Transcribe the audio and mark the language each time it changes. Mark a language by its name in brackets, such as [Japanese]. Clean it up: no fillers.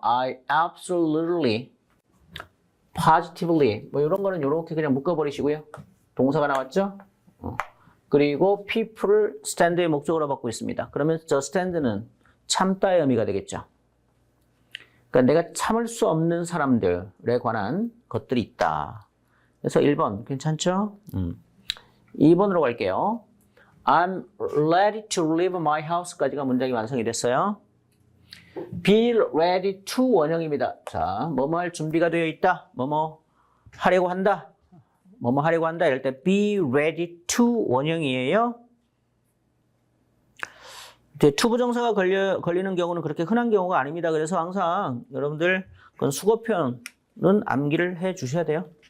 [English] I absolutely, positively [Korean] 뭐 이런 거는 이렇게 그냥 묶어버리시고요. 동사가 나왔죠? 그리고 people을 stand의 목적으로 받고 있습니다. 그러면 저 stand는 참다의 의미가 되겠죠. 그러니까 내가 참을 수 없는 사람들에 관한 것들이 있다. 그래서 1번 괜찮죠? 2번으로 갈게요. [English] I'm ready to leave my house [Korean] 까지가 문장이 완성이 됐어요. [English] Be ready to [Korean] 원형입니다. 자, 뭐뭐 할 준비가 되어 있다. 뭐뭐 하려고 한다. 뭐뭐 하려고 한다. 이럴 때 [English] be ready to [Korean] 원형이에요. to 부정사가 걸리는 경우는 그렇게 흔한 경우가 아닙니다. 그래서 항상 여러분들 그건 수거 표현은 암기를 해 주셔야 돼요.